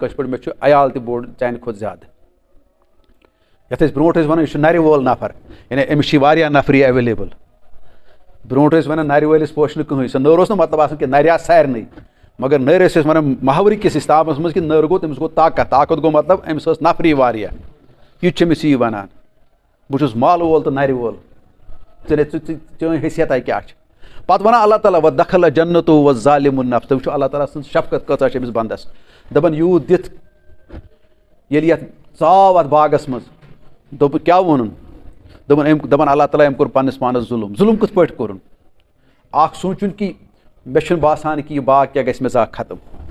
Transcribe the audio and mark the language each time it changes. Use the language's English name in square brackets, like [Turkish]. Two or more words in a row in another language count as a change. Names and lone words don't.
[Kashmiri] کٲشِر پٲٹھۍ مےٚ چھُ عیال تہِ بوٚڑ چانہِ کھۄتہٕ زیادٕ یَتھ أسۍ برونٛٹھ ٲسۍ وَنان یہِ چھُ نَرِ وول نفر یعنی أمِس چھِ واریاہ نفری ایویلیبل برونٛٹھ ٲسۍ وَنان نَرِ وٲلِس پوشہِ نہٕ کٕہٕنۍ سُہ نٔر اوس نہٕ مطلب آسان کہِ نَرِ آسہٕ سارنٕے مگر نٔرۍ ٲسۍ أسۍ وَنان محاورٕ کِس اِستعمالَس منٛز کہِ نٔر گوٚو تٔمِس گوٚو طاقت گوٚو مطلب أمِس ٲس نفری واریاہ یہِ تہِ چھِ أمِس یی وَنان بہٕ چھُس مالہٕ وول تہٕ نَرِ وول چٲنۍ حیثیتہ کیٛاہ چھِ پَتہٕ وَنان اللہ تعالیٰ [Arabic] وَ دخل جنتو و ظالم النفس [Kashmiri] تُہۍ وٕچھِو اللہ تعالیٰ سٕنٛز شفقت کۭژاہ چھِ أمِس بنٛدَس دَپان یوٗت دِتھ ییٚلہِ یَتھ ژاو اَتھ باغَس منٛز دوٚپُکھ کیٛاہ ووٚنُن دَپان اللہ تعالیٰ أمۍ کوٚر پنٛنِس پانَس ظُلم کِتھ پٲٹھۍ کوٚرُن اَکھ سونٛچُن کہِ مےٚ چھُنہٕ باسان کہِ یہِ باغ کیٛاہ گژھِ مےٚ زانٛہہ ختم